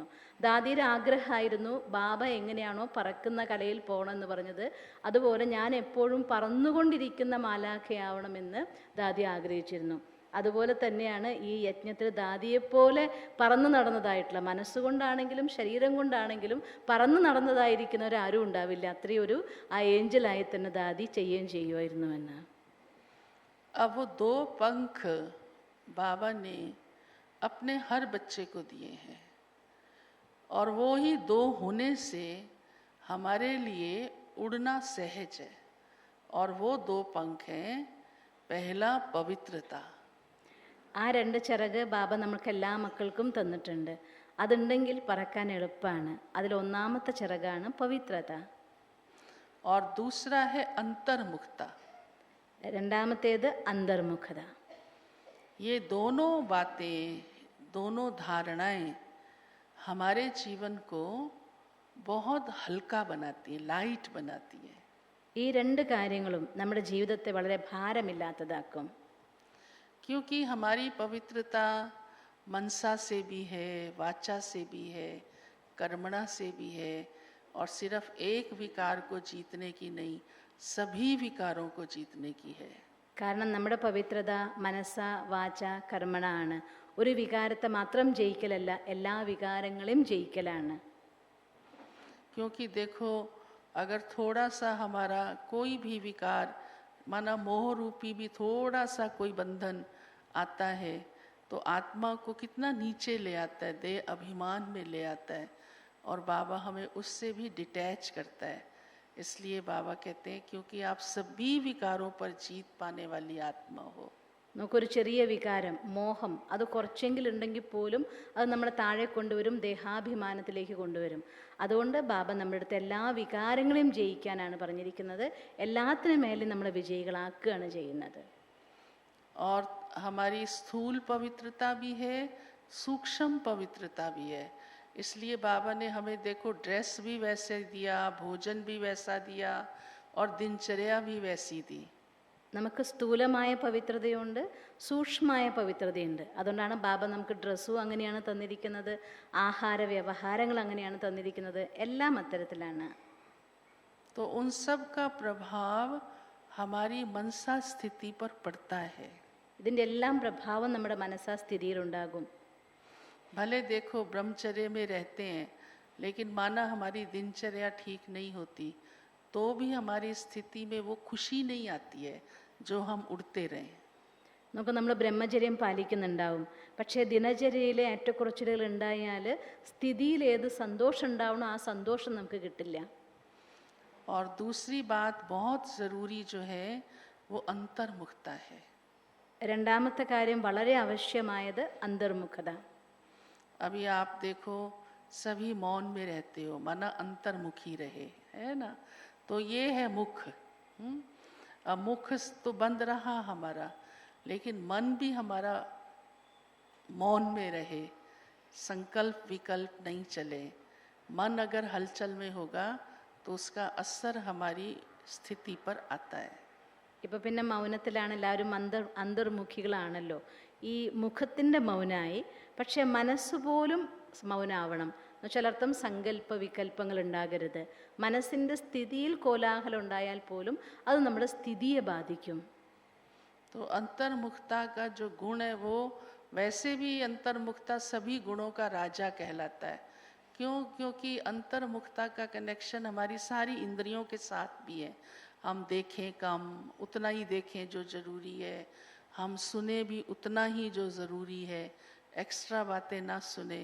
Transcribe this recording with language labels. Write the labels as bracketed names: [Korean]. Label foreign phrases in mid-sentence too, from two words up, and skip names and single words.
[Malayalam] ദാദിയുടെ ആഗ്രഹമായിരുന്നു ബാബ എങ്ങനെയാണോ പറക്കുന്ന കലയിൽ പോകണമെന്ന് പറഞ്ഞത്, അതുപോലെ ഞാൻ എപ്പോഴും പറന്നുകൊണ്ടിരിക്കുന്ന മാലാഖയാവണമെന്ന് ദാദി ആഗ്രഹിച്ചിരുന്നു. അതുപോലെ തന്നെയാണ് ഈ യജ്ഞത്തിൽ ദാദിയെപ്പോലെ പറന്നു നടന്നതായിട്ടുള്ള, മനസ്സുകൊണ്ടാണെങ്കിലും ശരീരം കൊണ്ടാണെങ്കിലും പറന്നു നടന്നതായിരിക്കുന്നവരാരും ഉണ്ടാവില്ല. അത്രയൊരു ആ ഏഞ്ചലായി തന്നെ ദാദി ചെയ്യുകയും ചെയ്യുമായിരുന്നുവെന്ന്. [Hindi] अब वो 2 पंख बाबा ने अपने हर बच्चे को दिए हैं, और वो ही 2 होने से हमारे लिए उड़ना सहज है। और वो 2 पंख हैं पहला पवित्रता, [Malayalam] ആ രണ്ട് ചിറക് ബാബ നമ്മൾക്ക് എല്ലാ മക്കൾക്കും തന്നിട്ടുണ്ട്. അതുണ്ടെങ്കിൽ പറക്കാൻ എളുപ്പമാണ്. അതിലൊന്നാമത്തെ ചിറകാണ് പവിത്രത. [Hindi] और दूसरा है अंतर्मुखता। [Malayalam] രണ്ടാമത്തേത് അന്തർമുഖത. [Hindi] ये दोनों बातें, दोनों धारणाएं हमारे जीवन को बहुत हल्का बनाती है, लाइट बनाती है। [Malayalam] ഈ രണ്ട് കാര്യങ്ങളും നമ്മുടെ ജീവിതത്തെ വളരെ ഭാരമില്ലാത്തതാക്കും. [Hindi] क्योंकि हमारी पवित्रता मनसा से भी है, वाचा से भी है, कर्मणा से भी है, और सिर्फ एक विकार को जीतने की नहीं, सभी विकारों को जीतने की है। [Malayalam] കാരണം നമ്മുടെ പവിത്രത മനസ്സ വാച കർമ്മണ ആണ്. ഒരു വികാരത്തെ മാത്രം ജയിക്കലല്ല, എല്ലാ വികാരങ്ങളെയും ജയിക്കലാണ്. [Hindi] क्योंकि देखो, अगर थोड़ा सा हमारा कोई भी विकार, माना मोह रूपी भी थोड़ा सा कोई बंधन आता है, तो आत्मा को कितना नीचे ले आता है, देह अभिमान में ले आता है, और बाबा हमें उससे भी डिटैच करता है। इसलिए बाबा कहते हैं क्योंकि आप सभी विकारों पर जीत पाने वाली आत्मा हो। [Malayalam] നമുക്കൊരു ചെറിയ വികാരം മോഹം, അത് കുറച്ചെങ്കിലും ഉണ്ടെങ്കിൽ പോലും അത് നമ്മളെ താഴെ കൊണ്ടുവരും, ദേഹാഭിമാനത്തിലേക്ക് കൊണ്ടുവരും. അതുകൊണ്ട് ബാബ നമ്മുടെ അടുത്ത് എല്ലാ വികാരങ്ങളെയും ജയിക്കാനാണ് പറഞ്ഞിരിക്കുന്നത്. എല്ലാത്തിനു മേലും നമ്മളെ വിജയികളാക്കുകയാണ് ചെയ്യുന്നത്. [Hindi] और हमारी स्थूल पवित्रता भी है, सूक्ष्म पवित्रता भी है। इसलिए बाबा ने हमें देखो ड्रेस भी वैसे दिया, भोजन भी वैसा दिया, और दिनचर्या भी वैसी दी। [Malayalam] നമുക്ക് സ്ഥൂലമായ പവിത്രതയുണ്ട്, സൂക്ഷ്മമായ പവിത്രതയുണ്ട്. അതുകൊണ്ടാണ് ബാബ നമുക്ക് ഡ്രസ്സും അങ്ങനെയാണ് തന്നിരിക്കുന്നത്, ആഹാര വ്യവഹാരങ്ങൾ അങ്ങനെയാണ് തന്നിരിക്കുന്നത്, എല്ലാം അത്തരത്തിലാണ്. [Hindi] तो उन सब का प्रभाव हमारी मनसा स्थिति पर पड़ता है। [Malayalam] ഇതിൻ്റെ എല്ലാം പ്രഭാവം നമ്മുടെ മനസ്സാസ്ഥിതിയിലുണ്ടാകും. [Hindi] भले देखो ब्रह्मचर्य में रहते हैं, लेकिन माना हमारी दिनचर्या ठीक नहीं होती, तो भी हमारी स्थिति में वो खुशी नहीं आती है जो हम उड़ते रहें। [Malayalam] നമുക്ക് നമ്മൾ ബ്രഹ്മചര്യം പാലിക്കുന്നുണ്ടാവും, പക്ഷേ ദിനചര്യയിലെ ഏറ്റക്കുറച്ചിലുകൾ ഉണ്ടായാൽ സ്ഥിതിയിൽ ഏത് സന്തോഷം ഉണ്ടാവണോ ആ സന്തോഷം നമുക്ക് കിട്ടില്ല. [Hindi] और दूसरी बात बहुत ज़रूरी जो है वो अंतर्मुखता है। [Malayalam] രണ്ടാമത്തെ കാര്യം വളരെ ആവശ്യമായത് അന്തർമുഖത. [Hindi] अभी आप देखो सभी मौन में रहते हो, माना अंतर्मुखी रहे, है ना। तो ये है मुख। अब मुख तो बंद रहा हमारा, लेकिन मन भी हमारा मौन में रहे, संकल्प विकल्प नहीं चले। मन अगर हलचल में होगा तो उसका असर हमारी स्थिति पर आता है। [Malayalam] ഇപ്പം പിന്നെ മൗനത്തിലാണ് എല്ലാവരും, അന്തർമുഖികളാണല്ലോ. ഈ മുഖത്തിൻ്റെ മൗനമായി, പക്ഷേ മനസ്സുപോലും മൗനാവണം. എന്നുവെച്ചാൽ സങ്കല്പ വികല്പങ്ങൾ ഉണ്ടാകരുത്. മനസ്സിൻ്റെ സ്ഥിതിയിൽ കോലാഹലം ഉണ്ടായാൽ പോലും അത് നമ്മുടെ സ്ഥിതിയെ ബാധിക്കും. [Hindi] तो अंतर्मुखता का जो गुण है वो वैसे भी अंतर्मुखता सभी गुणों का राजा कहलाता है। क्यों? क्योंकि अंतर्मुखता का कनेक्शन हमारी सारी इंद्रियों के साथ भी है। हम देखें कम, उतना ही देखें जो ज़रूरी है, हम सुने भी उतना ही जो ज़रूरी है, एक्स्ट्रा बातें ना सुने।